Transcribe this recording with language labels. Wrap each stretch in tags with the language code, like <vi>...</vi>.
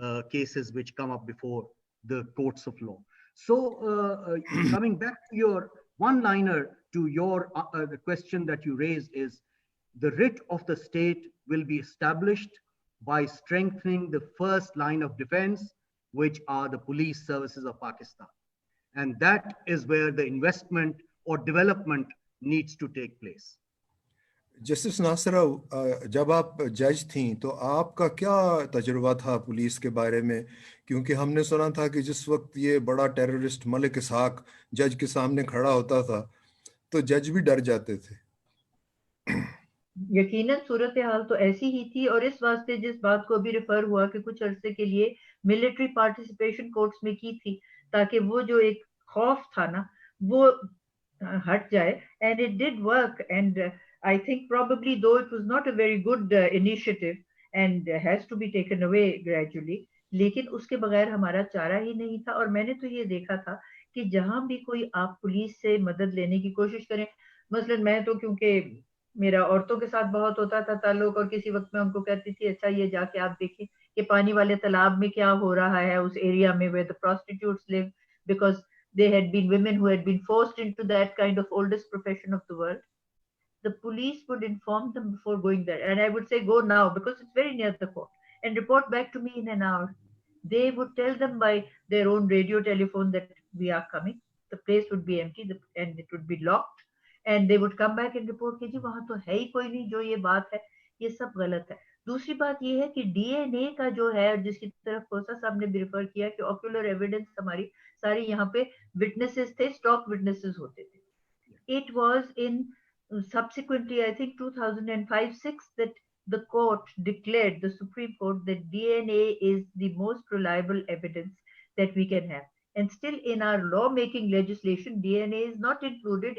<en>cases which come up before the courts of law. So coming back to your one-liner to your the question that you raised is, the writ of the state will be established by strengthening the first line of defense, which are the police services of Pakistan. And that is where the investment or development needs to take place.</en> <hi>Justice नासरा, जब आप जज थी तो आपका क्या तजुर्बा था police के बारे में? क्योंकि हमने सुना था कि जिस वक्त ये बड़ा टेररिस्ट मलिक इसहाक जज के सामने खड़ा होता था तो जज भी डर जाते थे। यकीनन सूरत हाल तो ऐसी ही थी, और इस वास्ते जिस बात को भी रेफर हुआ कि कुछ अरसे के लिए मिलिट्री पार्टिसिपेशन कोर्ट्स में की थी, ताकि वो जो एक खौफ था ना वो हट जाए,</hi> <en>And it did work. And I think probably though it was not a very good initiative and has to be taken away gradually,</en> <hi>लेकिन उसके बगैर हमारा चारा ही नहीं था. और मैंने तो ये देखा था कि जहां भी कोई आप पुलिस से मदद लेने की कोशिश करें, मसलन मैं तो क्योंकि मेरा औरतों के साथ बहुत होता था ताल्लुक, और किसी वक्त मैं उनको कहती थी अच्छा ये जाके आप देखिए कि पानी वाले तालाब में क्या हो रहा है उस एरिया में</hi> <en>where the prostitutes live, because they had been women who had been forced into that kind of oldest profession of the world. The police would inform them before going there, and I would say go now because it's very near the court, and report back to me in an hour. They would tell them by their own radio telephone that we are coming. The place would be empty and it would be locked, and they would come back and report</en> <hi>कि जी वहां तो है ही कोई नहीं, जो ये बात है ये सब गलत है. दूसरी बात ये है कि डीएनए का जो है, जिसकी तरफ खोसा साहब ने भी रिफर किया कि ऑक्यूलर एविडेंस हमारी सारी यहाँ पे विटनेसेस थे, स्टॉक विटनेसेस होते थे.</hi> <en>It was in subsequently, I think 2005-6, that the court declared, the Supreme Court, that DNA is the most reliable evidence that we can have. And still in our lawmaking legislation, DNA is not included.</en>